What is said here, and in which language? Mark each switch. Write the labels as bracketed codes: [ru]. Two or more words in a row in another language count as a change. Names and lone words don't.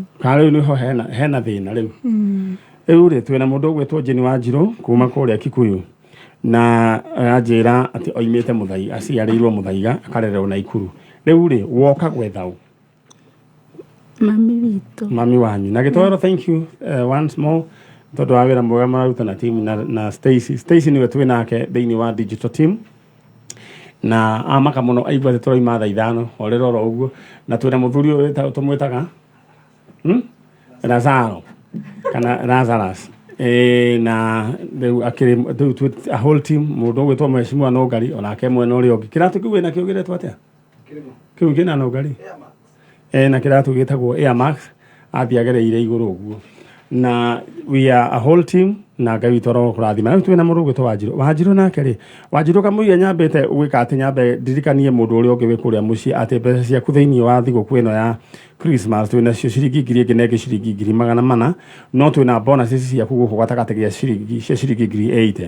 [ki] Kana rĩu nĩho hena thĩna rĩu. Rĩu rĩ twĩna mũndũ ũgwĩtwo Jane Wanjirũ kuma kũrĩa Kikuyu na anjĩra atĩ oimĩte Mũthaiga, aciarĩirwo Mũthaiga akarererwo Naikuru. Rĩu rĩ woka gwetha ũ? Mami witũ. Mami wanyu. Na Gĩtoro, [en] thank you once more. [ki] Tondũ wa wĩra mwega mararuta na team na Stacy. Stacy nĩwe twĩ nake thĩinĩ wa [en] digital team. [ki] Na amaka mũno aigua atĩ tũroima thaa 5 orero oro ũguo na twĩna mũthuri ũyũ tũmwĩtaga Lazaro kana Lazarus na rĩu [en] a whole team [ki] mũndũ ũgwĩtwo Mheshimiwa Nũngari onake mwena ũrĩa ũngĩ. Kĩratũ kĩu wĩna kĩo gĩretwo atĩa? Kĩu kĩna Nũngari na kĩratũ gĩtagwo Air Max athiagereire igũrũ ũguo. Na [en] we are a whole team [ki] na Ngai witũ ro kũrathima. Rĩu twĩna mũndũ ũgwĩtwo Wanjirũ. Wanjirũ nake rĩ Wanjirũ kamũira nyambĩte gwĩka atĩ nyambe ndirikanie mũndũ ũrĩa ũngĩ wĩ kũrĩa mũciĩ atĩ mbeca ciaku thĩinĩ wa thigũkũ ĩno ya Christmas twĩna cio ciringi 1,000 na ĩngĩ ciringi 400 no twĩna bonus ciaku gũkũ gatagatĩ gĩa ciringi 80,000.